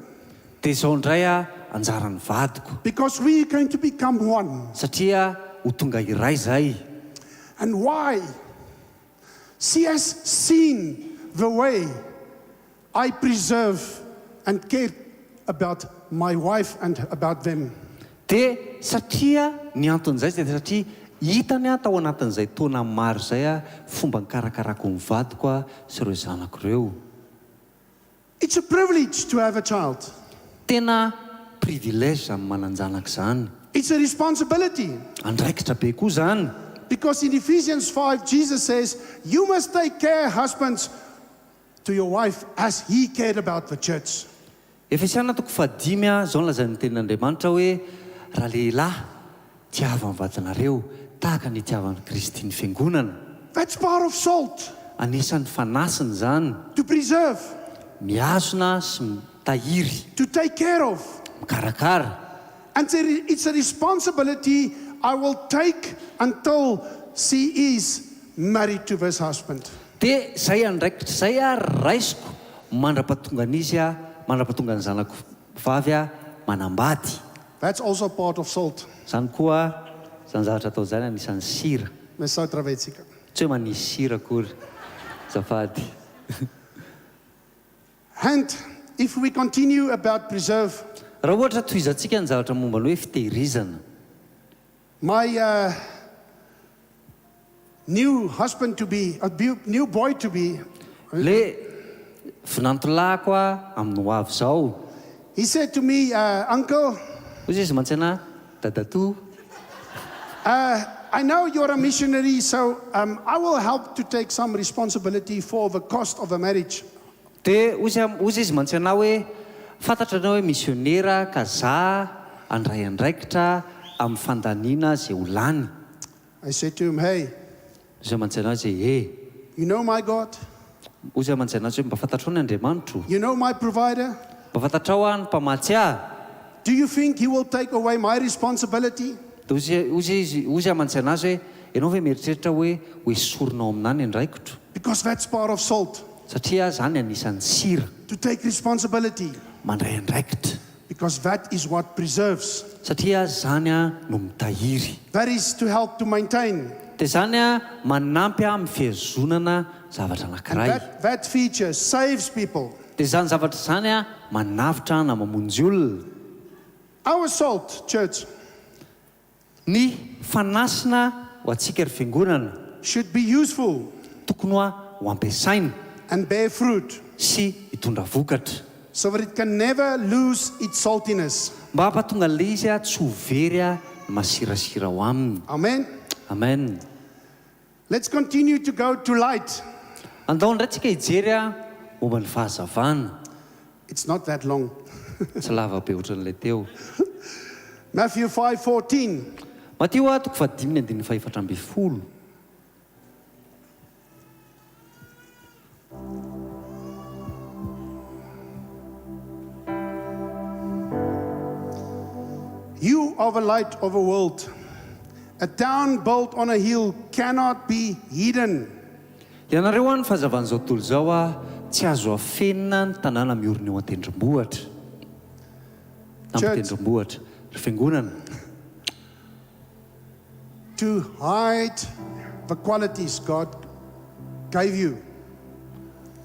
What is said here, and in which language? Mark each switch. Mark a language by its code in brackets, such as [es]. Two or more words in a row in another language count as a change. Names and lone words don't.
[mg] Dia izao indray a anjaran'ny vadiko, [en] because we're going to become one. [mg] satria ho tonga iray zay. [en] And why? She has seen the way I preserve and care about my wife and about them. [mg] Dia satria ny anton'izay dia satria hitany a tao anatin'izay taona maro izay a fomba nikarakarako ny vadiko a sy ireo zanako ireo. [en] It's a privilege to have a child. [mg] Tena privilège amin'ny manan-janaka izany. [en] It's a responsibility. [mg] Andraikitra be koa izany. [en] Because in Ephesians 5, Jesus says, you must take care, husbands, to your wife as he cared about the church. [mg] Efesiana 5:5 a zao ny lazan'ny tenin'Andriamanitra hoe raha lehilahy tiava ny vadinareo tahaka ny tiavan'ny Kristy ny fiangonana. [en] That's part of salt, [mg] Anisan'ny fanasiny izany, [en] to preserve, [mg] miazona sy mitahiry, [en] to take care of. [mg] mikarakara. [en] And it's a responsibility I will take until she is married to this husband. [mg] Dia zay andraikitra zay a raisiko mandra-pahatonga an'izy a, mandra-pahatonga ny zanako vavy a manambady. [en] That's also part of salt. [mg] Zany koa zany zavatra atao zany anisan'ny sira. Mes sout ravetsika. Tsy hoe manisy sira akory zafady. [en] And if we continue about preserve, [mg] Raha ohatra tohizantsika ny zavatra momba ny hoe fitehirizana, [en] my new husband to be, new boy to be, [mg] le vinantolahako a amin'ny ho avy zao, [en] he said to me, Uncle, [mg] hoy izy mantsy ana dadatoa, [en] I know you're a missionary, so I will help to take some responsibility for the cost of a marriage. [mg] dia hozy izy mantsy ana hoe fantatra anao hoe misionera ka za andray andraikitra amin'ny fandaniana zay ho lany. [en] I said to him, hey, [mg] Hoy izy mantsy ana hoe [en] you know my God, [mg] hoy izy mantsy ana hoe mba fantatrao ny Andriamanitro, [en] you know my provider. [mg] mba fantatrao a ny mpamatsy ahy. [en] Do you think he will take away my responsibility? [mg] Dia hoy izy mantsy anazy hoe ianao ve mieritreritra hoe hoesorinao aminany andraikitro, [en] Because that's part of salt, [mg] satria zany anisan'ny sira, [en] to take responsibility. [mg] mandray andraikitra, [en] Because that is what preserves. [mg] satria zany a no mitahiry. [en] That is to help to maintain. [mg] Dia zany a manampy a amin'ny fihazonana zavatra [en] And [mg] anankiray. [en] that feature saves people. [mg] Dia zany zavatra zany a manavitra na mamonjy olona. [en] Our salt, church, [mg] Ny fanasina ho antsika ry fiangonana [en] should be useful [mg] tokony ho ampiasaina [en] and bear fruit [mg] sy hitondra vokatra, [en] so that it can never lose its saltiness. [mg] mba hampatonga an'ilay izy a tsy ho very a masirasira ho aminy. Amen. Amen. [en] Let's continue to go to light. [mg] Andao indray tsika hijery a momba ny fahazavana. [en] It's not that long. [mg] Tsy lava be ohatran'ilay teo. [en] Matthew 5:14. [mg] Mateo a 5:14. [en] You are the light of the world. A town built on a hill cannot be hidden. [mg] Ianareo a ny fahazavan'izao tontolo izao a tsy azo afenina ny tanàna miorina eo an-tendrombohitra. Amin'ny tendrombohitra. Ry fiangonana. [en] To hide the qualities God gave you.